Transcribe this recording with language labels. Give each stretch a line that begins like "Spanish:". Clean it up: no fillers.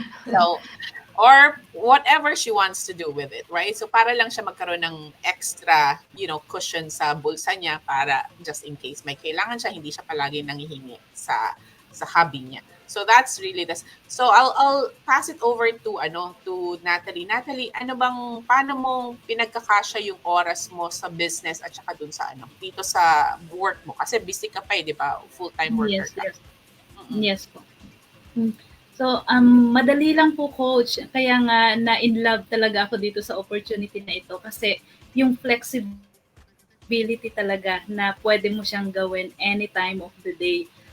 English: So, or whatever she wants to do with it, right?
Filipino: So para lang siya magkaroon ng extra, cushion sa bulsa niya para
English: just in case
Filipino: may kailangan siya, hindi siya palagi nanghihingi sa hobby niya.
English: So that's really this. So I'll pass it over to Natalie.
Filipino: Natalie, paano mo pinagkakasya yung oras mo sa business at saka dun sa dito sa work mo? Kasi busy ka pa, di ba? Full-time worker ka. Yes po. So, madali lang po, Coach. Kaya nga na-in love talaga ako dito sa opportunity na ito kasi yung flexibility talaga na pwede mo siyang gawin
English: any time of the day.